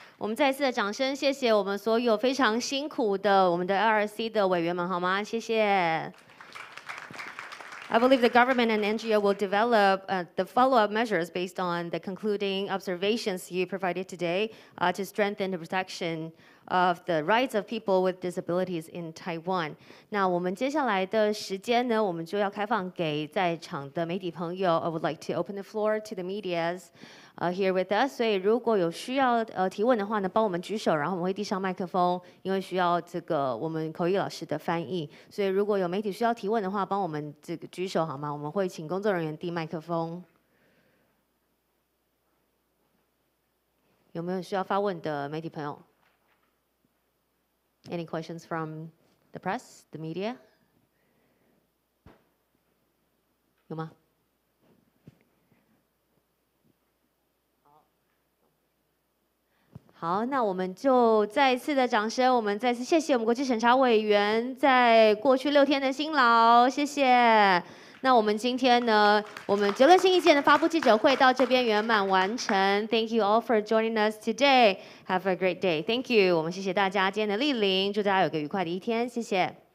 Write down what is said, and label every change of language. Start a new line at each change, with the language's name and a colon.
Chinese: 我们再次的掌声，谢谢我们所有非常辛苦的我们的 LRC 的委员们，好吗？谢谢。
English: I believe the government and NGO will develop the follow-up measures based on the concluding observations you provided today to strengthen the protection of the rights of people with disabilities in Taiwan.
Chinese: 那我们接下来的时间呢，我们就要开放给在场的媒体朋友。
English: I would like to open the floor to the medias here with us.
Chinese: 所以如果有需要提问的话呢，帮我们举手，然后我们会递上麦克风，因为需要这个我们口译老师的翻译。所以如果有媒体需要提问的话，帮我们这个举手好吗？我们会请工作人员递麦克风。有没有需要发问的媒体朋友
English: ？Any questions from the press, the media？
Chinese: 有吗？好，那我们就再一次的掌声，我们再次谢谢我们国际审查委员在过去6天的辛劳，谢谢。那我们今天呢，我们结论性意见的发布记者会到这边圆满完成。
English: Thank you all for joining us today. Have a great day. Thank you.
Chinese: 我们谢谢大家今天的莅临，祝大家有个愉快的一天，谢谢。